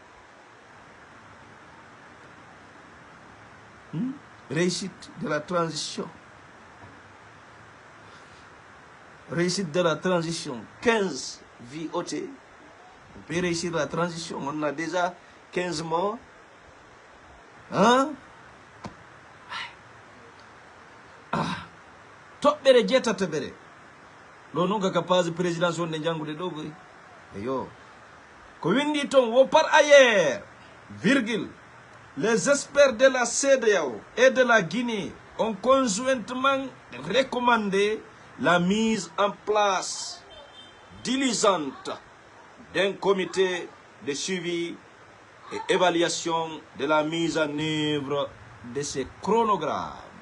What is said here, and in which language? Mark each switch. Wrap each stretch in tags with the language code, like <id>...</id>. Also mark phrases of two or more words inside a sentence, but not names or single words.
<fr>Réussite de la transition. Réussite de la transition. 15 vies ôtées. On peut réussir la transition. On a déjà 15 mois. Hein?</fr> <ff>Toɓɓere jeetatabere ɗo noon kaka</ff> <fr>page présidence</fr> <ff>wonde janngude ɗo boy eyo ko windi toon wo</ff> <fr>par ailleurs virgule les experts de la CEDEAO et de la Guinée ont conjointement recommandé la mise en place diligente d'un comité de suivi et évaluation de la mise en œuvre de ces chronogrammes.</fr>